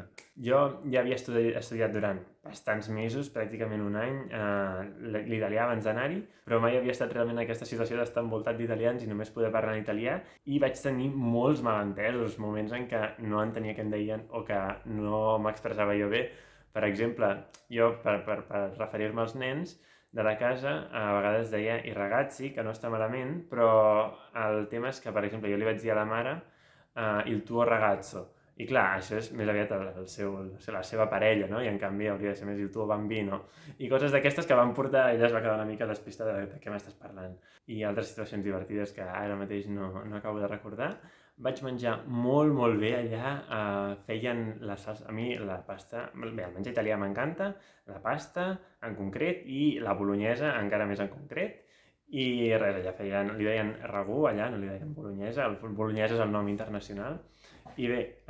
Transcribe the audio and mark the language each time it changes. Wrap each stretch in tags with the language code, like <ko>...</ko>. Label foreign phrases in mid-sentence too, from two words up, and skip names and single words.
<ca>Jo ja havia estudiat durant bastants mesos, pràcticament un any, l'italià abans d'anar-hi, però mai havia estat realment en aquesta situació d'estar envoltat d'italians i només poder parlar en italià, i vaig tenir molts malentesos, moments en què no entenia què em deien o que no m'expressava jo bé. Per exemple, jo, per referir-me als nens de la casa, a vegades deia</ca> <it>i ragazzi,</it> <ca>que no està malament, però el tema és que, per exemple, jo li vaig dir a la mare</ca> <it>il tuo ragazzo,</it> <ca>i clar, això és més aviat la seva parella, no? I en canvi hauria de ser més</ca> <it>il tuo bambino,</it> <ca>i coses d'aquestes que van portar, ella es va quedar una mica despistada de què m'estàs parlant, i altres situacions divertides que ara mateix no acabo de recordar. Vaig menjar molt, molt bé allà, feien la salsa, a mi la pasta, bé, el menjar italià m'encanta, la pasta en concret i la bolognesa encara més en concret, i res, allà li deien ragú, allà no li deien bolognesa, el bolognesa és el nom internacional, i bé,</ca>